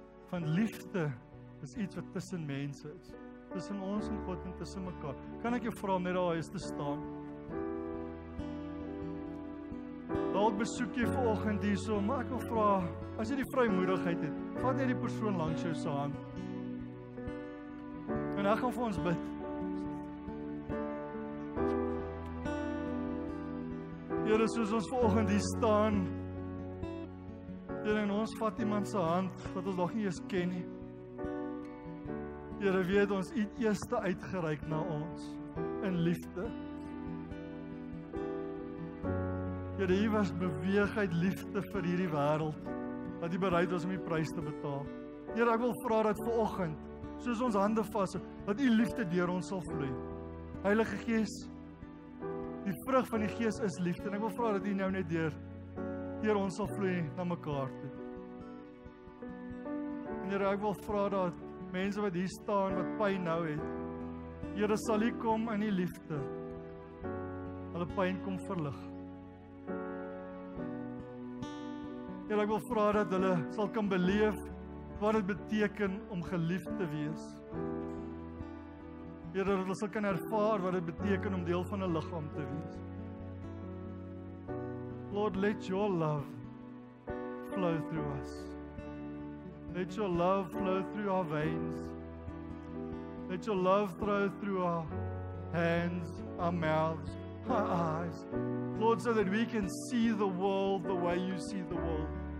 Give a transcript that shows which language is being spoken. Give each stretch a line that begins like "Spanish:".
Afrikaans: Van liefde is iets wat tussen mense is, tussen ons en God en tussen mekaar. Kan ek jou vra om net daar eens te staan? Dalk besoek jy vanoggend hierso, maar ek wil vra, as jy die vrymoedigheid het, vat net die persoon langs jou se hand. En ek gaan vir ons bid. Here, soos ons vanoggend hier staan, Here, en ons vat iemand se hand wat ons nog nie eens ken nie. Here, weet ons het eers uitgereik na ons in liefde. Here, hier was beweeg uit liefde vir hierdie wêreld, dat jy bereid was om die prys te betaal. Here, ek wil vra dat vanoggend, soos ons hande vas, dat u liefde deur ons sal vloei. Heilige Gees, die vrug van die Gees is liefde, en ek wil vra dat u nou net deur ons sal vloei na mekaar toe. En Here, ek wil vra dat mense wat hier staan, wat pyn nou het, Here, sal u kom in die liefde, hulle pyn kom verlig. Here, ek wil vra dat hulle sal kan beleef wat dit beteken om geliefd te wees. Here, dat hulle sal kan ervaar wat dit beteken om deel van 'n liggaam te wees.
English: Lord, let your love flow through us. Let your love flow through our veins. Let your love flow through our hands, our mouths, our eyes. Lord, so that we can see the world the way you see the world.